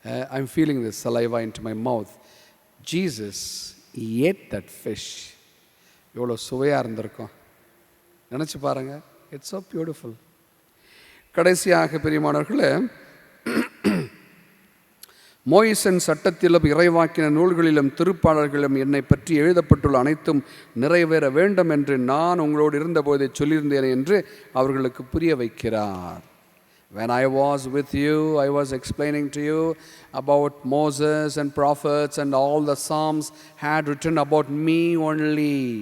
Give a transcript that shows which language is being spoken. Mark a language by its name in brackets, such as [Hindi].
[English] I'm feeling the saliva into my mouth. Jesus ate that fish. [Tamil] எவ்வளோ சுவையாக இருந்திருக்கும் நினச்சி பாருங்கள். [English] It's so beautiful. [Tamil] கடைசியாக பிரியமானவர்களே, மோயிசன் சட்டத்திலும் இறைவாக்கின நூல்களிலும் திருப்பாடல்களிலும் என்னை பற்றி எழுதப்பட்டுள்ள அனைத்தும் நிறைவேற வேண்டும் என்று நான் உங்களோடு இருந்தபோதே சொல்லியிருந்தேன் என்று அவர்களுக்கு புரிய வைக்கிறார். [English] When I was with you, I was explaining to you about Moses and prophets and all the Psalms had written about me only.